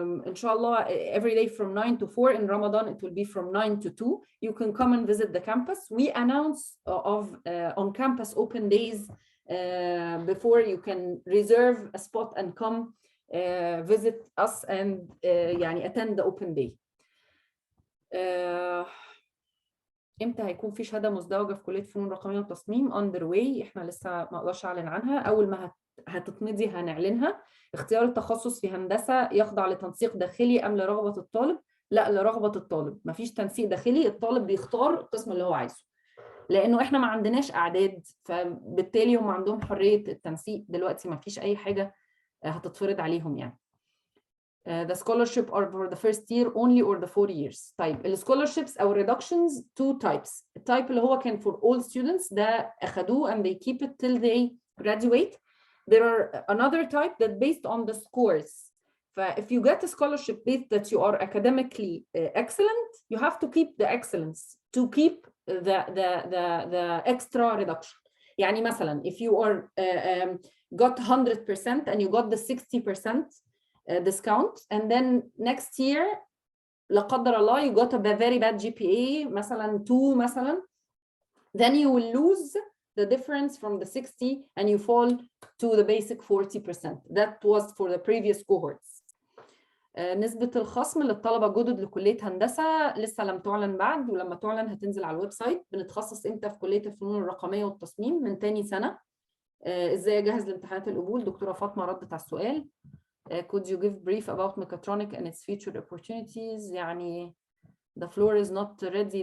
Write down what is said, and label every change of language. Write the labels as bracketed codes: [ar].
[en] Inshallah, every day from 9 to 4. In Ramadan, it will be from 9 to 2. You can come and visit the campus. We announce on-campus open days before you can reserve a spot and come visit us and attend the open day. [ar] امتى هيكون في شهاده مزدوجه في كليه فنون رقميه وتصميم؟ اندر واي، احنا لسه ما اقدرش اعلن عنها. اول ما هتتمضي هنعلنها. اختيار التخصص في هندسه يخضع لتنسيق داخلي ام لرغبه الطالب؟ لا، لرغبة الطالب، مفيش تنسيق داخلي، الطالب بيختار القسم اللي هو عايزه، لأنه إحنا ما عندناش أعداد، فبالتالي هم عندهم حرية التنسيق دلوقتي، مفيش أي حاجة هتتفرض عليهم يعني. [en] The scholarship are for the first year only or the 4 years. طيب الscholarships أو reductions two types. التايب اللي هو كان for all students ده أخدوه and they keep it till they graduate. There are another type that based on the scores. If you get a scholarship based that you are academically excellent, you have to keep the excellence to keep the extra reduction. يعني مثلا if you are got 100% and you got the 60% discount and then next year لا قدر الله you got a very bad GPA مثلا 2 مثلا, then you will lose the difference from the 60 and you fall to the basic 40%. That was for the previous cohorts. [ar] نسبة الخصم للطلبة جدد لكلية هندسة لسه لم تعلن بعد، ولما تعلن هتنزل على الويب سايت. بنتخصص امتى في كلية الفنون الرقمية والتصميم؟ من تاني سنة. ازاي اجهز لامتحانات القبول؟ دكتورة فاطمة ردت على السؤال. [en] Could you give brief about mechatronic and its future opportunities؟ يعني the floor is not ready.